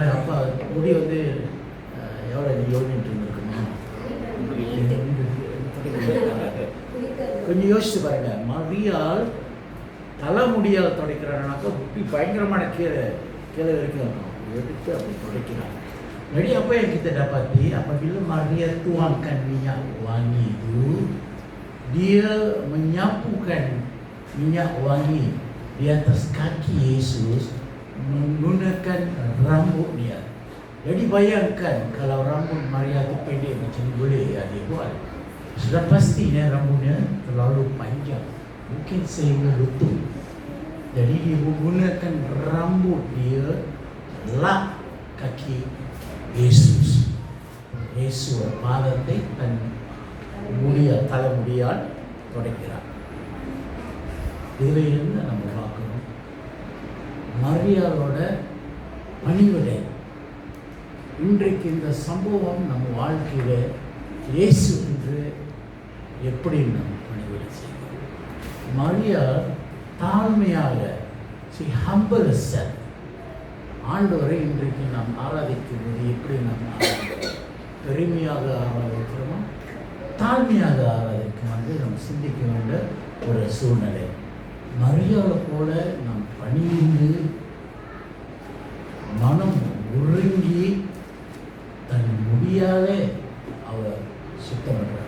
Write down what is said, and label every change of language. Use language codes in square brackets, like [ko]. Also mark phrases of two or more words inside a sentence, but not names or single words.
[ta] அப்போ முடி வந்து எவ்வளோ யோகிட்டு இருந்திருக்குமா? கொஞ்சம் யோசிச்சு பாருங்க. மரியாள் தலைமுடியால் துடைக்கிறானாக்கா முடி பயங்கரமான கீழே வரைக்கும் எடுத்து அப்படி துடைக்கிறார். [ms] Jadi apa yang kita dapati apabila Maria tuangkan minyak wangi itu, dia menyapukan minyak wangi di atas kaki Yesus menggunakan rambut dia. Jadi bayangkan kalau rambut Maria itu pendek macam ni boleh ya dia buat. Sudah pastinya rambutnya terlalu panjang, mungkin sehingga lutut. Jadi dia menggunakan rambut dia lap kaki Yesus. [ta] Yesus பாதத்தை தன் தலைமுடியால் துடைக்கிறார். இதில் இருந்து நம்ம பார்க்கணும் மரியாளோட பணிவிடை. இன்றைக்கு இந்த சம்பவம் நம்ம வாழ்க்கையில இயேசு என்று எப்படி நம்ம பணிவிடை செய்வோம். மரியாள் தாழ்மையாக [en] humble herself. [ta] ஆண்டவரை இன்றைக்கு நாம் ஆராதிக்கும்போது எப்படி நாம் பெருமையாக ஆராதிக்கிறோமோ தாழ்மையாக ஆராதிக்கும் வந்து நாம் சிந்திக்க வேண்டிய ஒரு சூழ்நிலை. மரியாதை போல நாம் பணிந்து மனம் உருங்கி பக்தியாலே அவர் சுத்தம் பண்றார்.